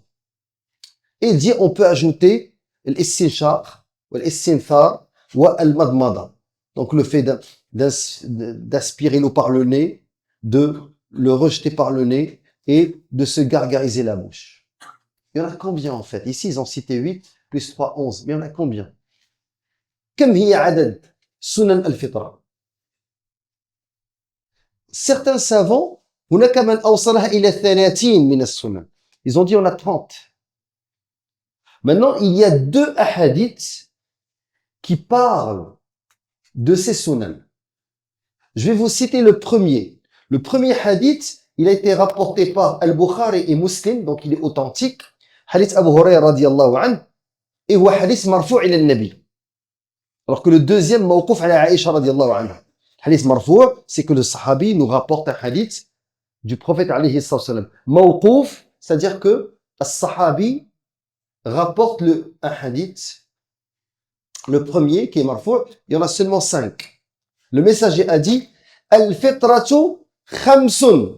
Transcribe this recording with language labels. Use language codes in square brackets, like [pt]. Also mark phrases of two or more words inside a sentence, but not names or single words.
[fr] Et il dit, on peut ajouter l'istinshaq, l'istinthar, [ar] والمضمضة. [fr] Donc le fait d'aspirer l'eau par le nez, de le rejeter par le nez et de se gargariser la bouche. Il y en a combien en fait? Ici ils ont cité 8 plus 3, 11. Mais il y en a combien? [ar] كم هي عدد سنن الفطرة؟ [fr] Certains savants, [ar] هناك من أوصلها إلى 30 من السنن. [fr] Ils ont dit on a 30. Maintenant, il y a 2 hadiths qui parlent de ces sunan. Je vais vous citer le premier. Le premier hadith, il a été rapporté par Al-Bukhari et Muslim, donc il est authentique. [ar] حديث أبو هريرة رضي الله عنه، et هو حديث مرفوع إلى النبي. [fr] Alors que le deuxième, [ar] موقوف على عائشة رضي الله عنها. [fr] Hadith marfou', c'est que le sahabi nous rapporte un hadith du prophète [ar] عليه السلام. [fr] Mawquf, c'est-à-dire que le sahabi rapporte un hadith. Le premier, qui est marfou', il y en a seulement 5. Le messager a dit [ar] الفطرة خمس.